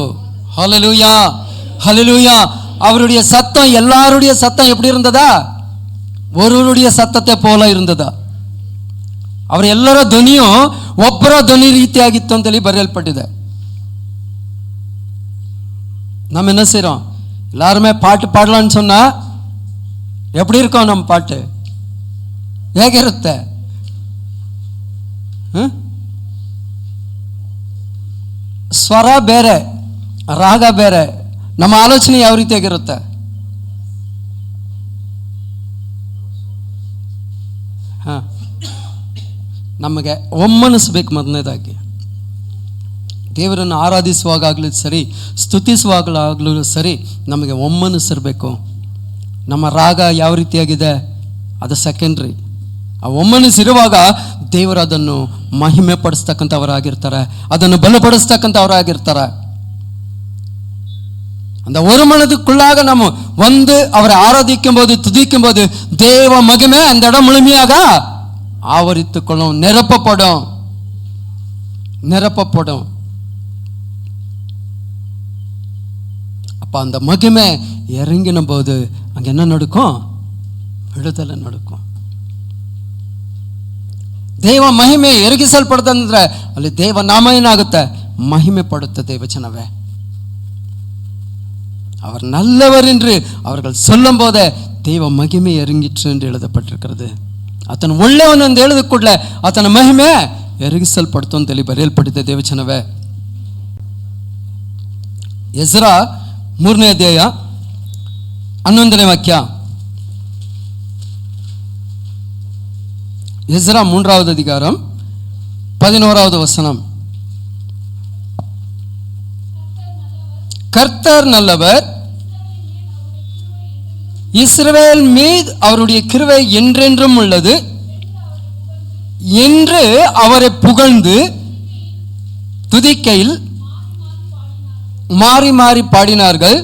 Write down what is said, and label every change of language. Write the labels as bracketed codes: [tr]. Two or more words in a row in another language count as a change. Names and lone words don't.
[ta] ஹல்லேலூயா, ஹல்லேலூயா. அவருடைய சத்தம் எல்லாருடைய சத்தம் எப்படி இருந்ததா? ஒருவருடைய சத்தத்தை போல இருந்ததா? [kn] ಅವರ ಎಲ್ಲರ ಧ್ವನಿಯು ಒಬ್ಬರ ಧ್ವನಿ ರೀತಿಯಾಗಿತ್ತು ಅಂತೇಳಿ ಬರೆಯಲ್ಪಟ್ಟಿದೆ. [ta] நம்ம என்ன செய்றோம்? எல்லாருமே பாட்டு பாடலான்னு சொன்னா எப்படி இருக்கும் நம்ம பாட்டு? [kn] ಹೇಗಿರುತ್ತೆ? ಸ್ವರ ಬೇರೆ, ರಾಗ ಬೇರೆ, ನಮ್ಮ ಆಲೋಚನೆ ಯಾವ ರೀತಿಯಾಗಿರುತ್ತೆ? ನಮಗೆ ಒಮ್ಮನಿಸ್ಬೇಕು. ಮೊದಲನೇದಾಗಿ ದೇವರನ್ನು ಆರಾಧಿಸುವಾಗಲೂ ಸರಿ, ಸ್ತುತಿಸುವಾಗಲೂ ಸರಿ, ನಮಗೆ ಒಮ್ಮನಿಸಿರಬೇಕು. ನಮ್ಮ ರಾಗ ಯಾವ ರೀತಿಯಾಗಿದೆ ಅದು ಸೆಕೆಂಡ್ರಿ. ಆ ಒಮ್ಮನಿಸಿರುವಾಗ ದೇವರು ಅದನ್ನು ಮಹಿಮೆ ಪಡಿಸ್ತಕ್ಕಂಥವರಾಗಿರ್ತಾರೆ, ಅದನ್ನು ಬಲಪಡಿಸ್ತಕ್ಕಂಥವರಾಗಿರ್ತಾರೆ. [ta] அந்த ஒரு மனதுக்குள்ளாக நம்ம வந்து அவரை ஆராதிக்கும் போது, துதிக்கும் போது தேவ மகிமை அந்த இடம் முழுமையாக ஆவரித்துக்கொள்ளும், நிரப்பப்படும். அப்போ அந்த மகிமை இறங்கின போது அங்கே என்ன நடக்கும்? விடுதலை நடக்கும். [kn] ದೇವ ಮಹಿಮೆ ಎರಗಿಸಲ್ಪಡ್ತಂದ್ರೆ ಅಲ್ಲಿ ದೇವ ನಾಮ ಏನಾಗುತ್ತೆ? [ta] மகிமை படுத்த தேவச்சனவே. அவர் நல்லவர் என்று அவர்கள் சொல்லும் போதே தேவ மகிமை இறங்கிற்று என்று எழுதப்பட்டிருக்கிறது. [kn] ಆತನ ಒಳ್ಳೆಯವನು ಎಂದು ಹೇಳಿದ ಕೂಡಲೇ ಆತನ ಮಹಿಮೆ ಎರಗಿಸಲ್ಪಡ್ತು ಅಂತೇಳಿ ಬರೆಯಲ್ಪಟ್ಟಿದೆ ದೇವಚನವೇ. ಎಜ್ರಾ 3ನೇ ಅಧ್ಯಾಯ 11ನೇ ವಾಕ್ಯ. [ta] எஸ்ரா 3வது அதிகாரம் 11வது வசனம். கர்த்தர் நல்லவர், இஸ்ரவேல் மீது அவருடைய கிருபை என்றென்றும் உள்ளது என்று அவரை புகழ்ந்து துதிக்கையில் மாறி மாறி பாடினார்கள்.